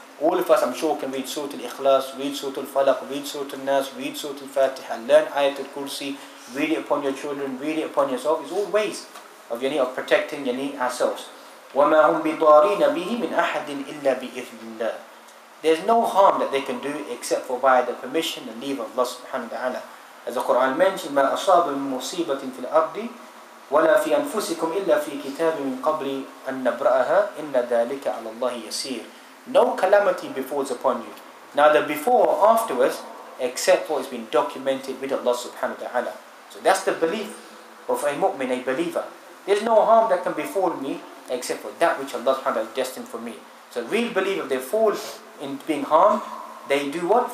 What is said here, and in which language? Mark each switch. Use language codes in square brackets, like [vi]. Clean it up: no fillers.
[en] All of us, I'm sure, can read Surah Al-Ikhlas, read Surah Al-Falaq, read Surah Al-Nas, read Surah Al-Fatiha, learn Ayat Al-Kursi, read it upon your children, read it upon yourself. It's all ways of protecting ourselves. [ar] وَمَا هُمْ بِضَارِينَ بِهِ مِنْ أَحَدٍ إِلَّا بِإِذْنِ اللَّهِ. [en] There's no harm that they can do except for by the permission and leave of Allah subhanahu wa ta'ala. As the Quran mentioned, [ar] مَا أَصَابَ مِن مُصِيبَةٍ فِي الْأَرْضِ وَلَا فِي أَنفُسِكُمْ إِلَّا فِي كِتَابٍ مِنْ قَبْلِ أَن نَبْرَأَهَا إِنَّ ذَلِكَ عَلَى اللَّهِ يَسِيرٌ. [en] No calamity befalls upon you, neither before or afterwards, except for it's been documented with Allah subhanahu wa ta'ala. So that's the belief of a mu'min, a believer. There's no harm that can befall me except for that which Allah subhanahu wa ta'ala has destined for me. So real believer, they fall in being harmed, they do what?